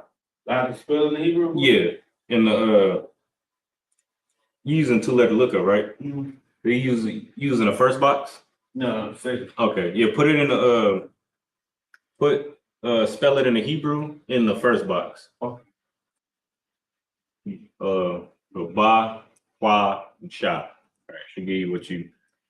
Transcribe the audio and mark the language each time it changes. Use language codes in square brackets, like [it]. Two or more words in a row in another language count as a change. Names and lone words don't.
[en] I can spell in the Hebrew? Yeah. In the you using two-letter lookup, right? Mm-hmm. Are you using the first box? No, second. Okay. Yeah, put it in the spell it in the Hebrew in the first box. Okay. Ba, Kwa, and Sha. All right, should give you what you.